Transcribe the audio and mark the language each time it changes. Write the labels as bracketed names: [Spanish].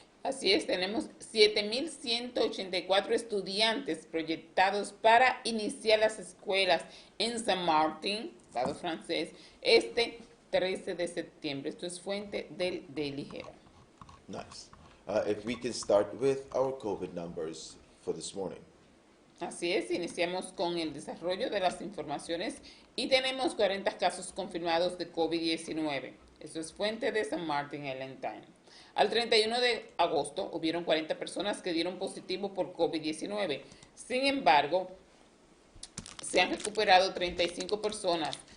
[Spanish] Así es, tenemos 7.184 estudiantes proyectados para iniciar las escuelas en San Martín, estado francés, este 13 de septiembre. Esto es fuente del Daily Herald. [English] Nice. If we can start with our COVID numbers for this morning. [Spanish] Así es, iniciamos con el desarrollo de las informaciones y tenemos 40 casos confirmados de COVID-19. Eso es fuente de San Martín Island Times. Al 31 de agosto hubieron 40 personas que dieron positivo por COVID-19. Sin embargo, se han recuperado 35 personas.